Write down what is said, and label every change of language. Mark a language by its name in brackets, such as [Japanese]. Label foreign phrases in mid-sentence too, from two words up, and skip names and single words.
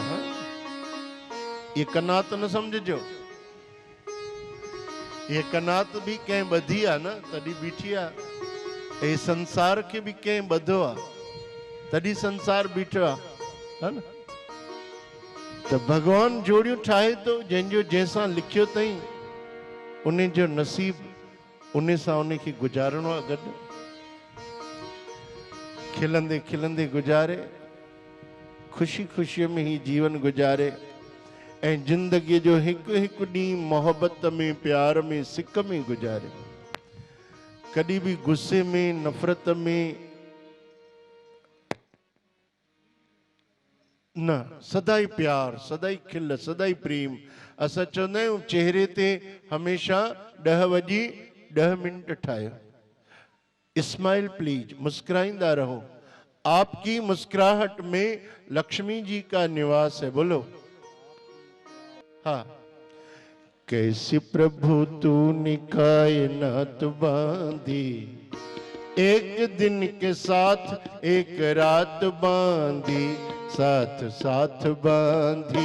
[Sindhi] ये कनात न समझो, ये कनात भी कहीं बधी आ न तड़ी बीठी आ। ये संसार के भी कहीं बधो आ तड़ी संसार बीठो आ, है न। तो भगवान जोड़ियों ठाहे तो जंहिंजो जैसा लिखियो तई उन्हें जो नसीब उन्हें सा उन्हें की गुजारणो आ गड। खिलंदे खिलंदे गुजारे, खुशी खुशी में ही जीवन गुजारे ऐं जिंदगी जो हिकु हिकु ॾींहुं मोहब्बत में प्यार में सिक में गुजारे। [Hindi] कभी भी गुस्से में नफरत में न, [Sindhi] सदाई प्यार सदाई खिल सदाई प्रेम। असां चवंदा आहियूं चेहरे ते हमेशा 10 वॼी 10 मिनट ठाहियो। [English] smile please, [Sindhi] मुस्कुराइंदा रहो। [Hindi] आपकी मुस्कुराहट में लक्ष्मी जी का निवास है। बोलो हाँ। कैसी प्रभु तूने कायनात बांधी, एक दिन के साथ एक रात बांधी, साथ साथ बांधी।